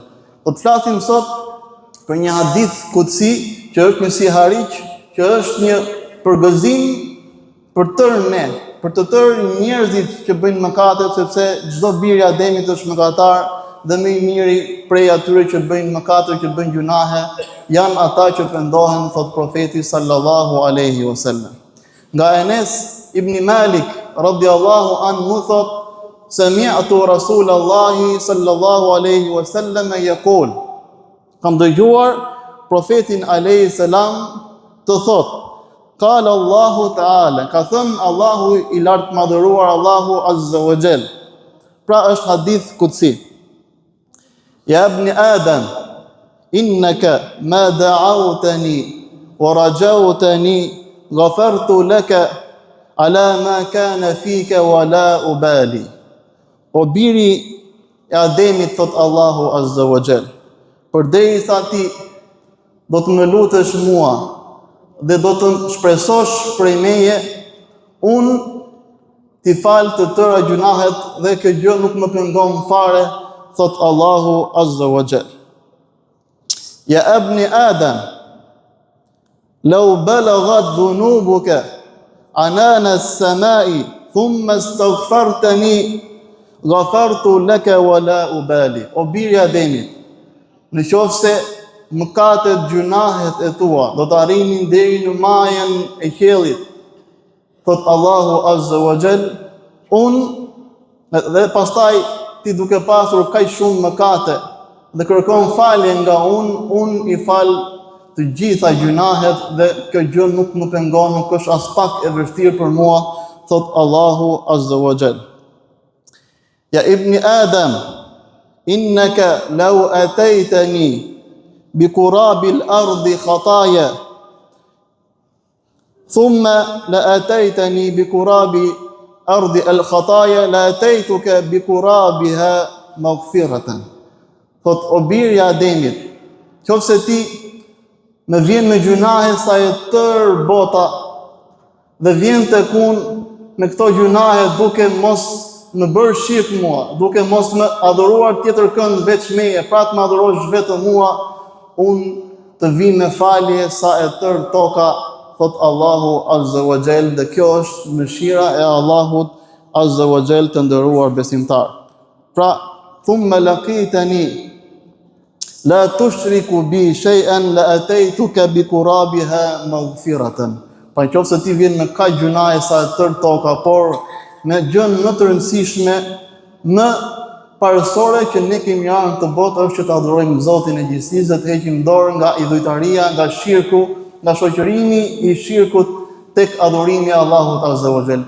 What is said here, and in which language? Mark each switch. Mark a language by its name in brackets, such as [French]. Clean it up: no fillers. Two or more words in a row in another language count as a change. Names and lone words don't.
[Albanian] Po të flasim sot për një [Arabic] حديث قدسي [Albanian] që është një sihariq, që është një përgëzim për tërë ne, për të tërë njerëzit që bëjnë mëkate, sepse çdo biri I Ademit është mëkatar, dhe më I miri prej atyre që bëjnë mëkate, që bëjnë gjunahe, janë ata që pendohen, thot profeti [Arabic] صلى الله عليه وسلم. [Albanian] Nga Enes ibn Malik [Arabic] رضي الله عنه [Albanian] thot: [Arabic] "سمعت رسول الله صلى الله عليه وسلم يقول", [Albanian] kam dëgjuar profetin [Arabic] عليه السلام [Albanian] të thot: [Arabic] "قال الله تعالى", [Albanian] ka thënë Allahu I lartë madhëruar, Allahu [Arabic] عز وجل. [Albanian] Pra është [Arabic] حديث قدسي يا ابن آدم إنك ما دعوتني ورجوتني غفرت لك على ما كان فيك ولا أبالي." [Albanian] O biri e Ademit, thot Allahu [Arabic] عز وجل, [Albanian] përderisa ti do të më lutesh mua dhe do të shpresosh prej meje, unë ti fal të tëra gjunahet dhe kjo gjë nuk më pengon fare, thot Allahu [Arabic] عز وجل. "يا ابن آدم لو بلغت ذنوبك عنان السماء ثم استغفرتني غفرت لك ولا أبالي." [Albanian] O biri I Ademit, në qoftë se mëkatet, gjunahet e tua do të arrinin deri në majën e qiellit, thot Allahu [Arabic] عز وجل, [Albanian] unë dhe pastaj ti duke pasur kaq shumë mëkate dhe kërkon falje nga unë I fal të gjitha gjunahet dhe kjo gjë nuk më pengon, nuk është as pak e vështirë për mua, thot Allahu [Arabic] عز وجل. "يا ابن آدم إنك لو أتيتني بقراب الأرض خطايا ثم لا أتيتني بقراب الأرض الخطايا لأتيتك بقرابها مغفرة." [Albanian] Thot o biri I Ademit, qofse ti më vjen me gjunahe sa e tërë bota dhe vjen tek unë me këto gjunahe duke mos më bërë shirk mua, duke mos më adhuruar tjetër kënd veç meje, pra të më adhurosh vetëm mua, unë të vi me falje sa e tërë toka, thot Allahu [Arabic] عز وجل, [Albanian] dhe kjo është mëshira e Allahut [Arabic] عز وجل [Albanian] të nderuar besimtar. Pra, [Arabic] ثم لقيتني لا تشرك بي شيئا لأتيتك بقرابها مغفرة. [Albanian] Pa nëse ti vjen me kaq gjunaje sa e tërë toka, por me gjën më të rëndësishme, më parësore që ne kemi ardhur në të botë është që të adhurojmë Zotin e gjithësisë, dhe të heqim dorë nga idhujtaria, nga shirku, nga shoqërimi i shirkut tek adhurimi i Allahut [Arabic] عز وجل.